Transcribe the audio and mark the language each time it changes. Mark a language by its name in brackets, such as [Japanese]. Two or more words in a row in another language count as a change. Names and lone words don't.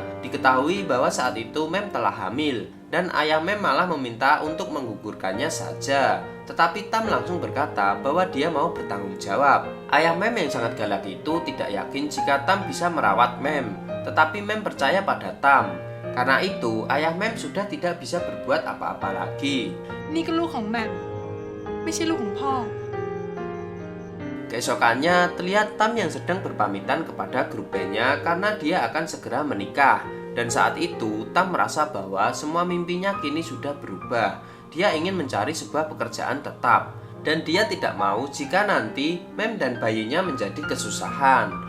[Indonesian] Diketahui bahwa saat itu Mem telah hamil dan ayah Mem malah meminta untuk menggugurkannya saja. Tetapi Tam langsung berkata bahwa dia mau bertanggung jawab. Ayah Mem yang sangat galak itu tidak yakin jika Tam bisa merawat Mem. Tetapi Mem percaya pada Tam. Karena itu ayah Mem sudah tidak bisa berbuat apa-apa lagi. [Thai] นี่ก็ลูกของแหม่มไม่ใช่ลูกของพ่อ [Indonesian] Keesokannya terlihat Tam yang sedang berpamitan kepada grup bandnya karena dia akan segera menikah. Dan saat itu Tam merasa bahwa semua mimpinya kini sudah berubah. Dia ingin mencari sebuah pekerjaan tetap. Dan dia tidak mau jika nanti Mem dan bayinya menjadi kesusahan.